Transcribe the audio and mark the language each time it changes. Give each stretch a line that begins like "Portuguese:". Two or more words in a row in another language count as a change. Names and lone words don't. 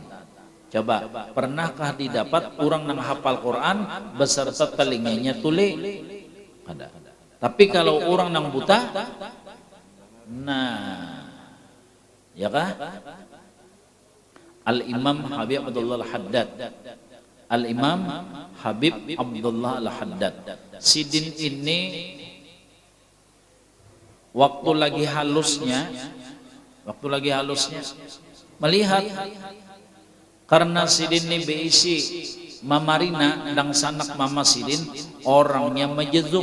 Indonesian: Coba, pernahkah didapat orang yang hafal Quran beserta telinganya tuli? Ada. Tapi kalau orang yang buta, nah, ya kah? Al-Imam Habib Abdullah Al-Haddad, Al-Imam Habib Abdullah Al-Haddad,
Banjar: Sidin ini waktu lagi halusnya melihat, karena Sidin ini beisi mamarina dan sanak mama Sidin orangnya majezub.